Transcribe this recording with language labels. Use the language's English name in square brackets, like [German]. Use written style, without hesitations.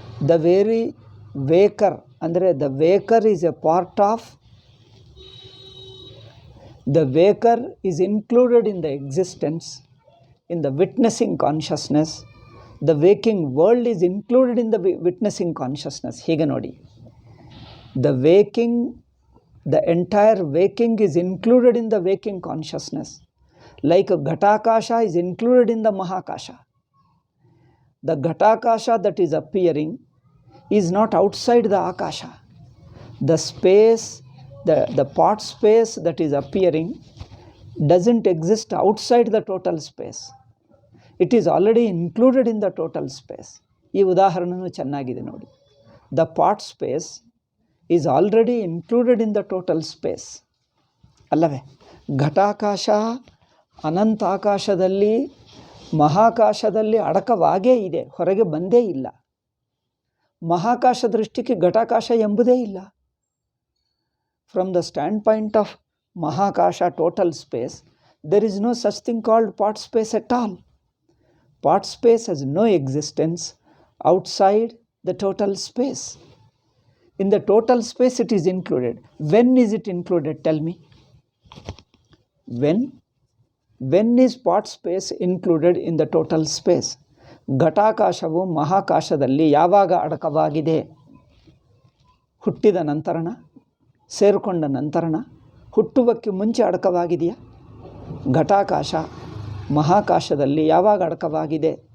[English] The very waker ಅಂದರೆ the waker is a part of, the waker is included in the existence, in the witnessing consciousness. The waking world is included in the witnessing consciousness. [Kannada] ಹೀಗೆ ನೋಡಿ, [English] The waking, the entire waking is included in the waking consciousness. Like Ghatakasha is included in the Mahakasha. The Ghatakasha that is appearing is not outside the Akasha. The space, the part space that is appearing doesn't exist outside the total space. It is already included in the total space. [Kannada] ಈ ಉದಾಹರಣೆಯೂ ಚೆನ್ನಾಗಿದೆ ನೋಡಿ. [English] The part space is already included in the total space. [Kannada] ಅಲ್ಲವೇ? ಘಟಾಕಾಶ ಅನಂತಾಕಾಶದಲ್ಲಿ, ಮಹಾಕಾಶದಲ್ಲಿ ಅಡಕವಾಗೇ ಇದೆ, ಹೊರಗೆ ಬಂದೇ ಇಲ್ಲ. ಮಹಾಕಾಶ ದೃಷ್ಟಿಗೆ ಘಟಾಕಾಶ ಎಂಬುದೇ ಇಲ್ಲ. [English] From the standpoint of ಮಹಾಕಾಶ, total space, there is no such thing called part space at all. Part space has no existence outside the total space. In the total space it is included. When is it included? Tell me. When is part space included in the total space? [Kannada] ಘಟಾಕಾಶವು ಮಹಾಕಾಶದಲ್ಲಿ ಯಾವಾಗ ಅಡಕವಾಗಿದೆ? ಹುಟ್ಟಿದ ನಂತರನ, ಸೇರಿಕೊಂಡ ನಂತರನ, ಹುಟ್ಟುವಕ್ಕೆ ಮುಂಚೆ ಅಡಕವಾಗಿದೆಯಾ? ಘಟಾಕಾಶ ಮಹಾಕಾಶದಲ್ಲಿ ಯಾವಾಗ ಅಡಕವಾಗಿದೆ?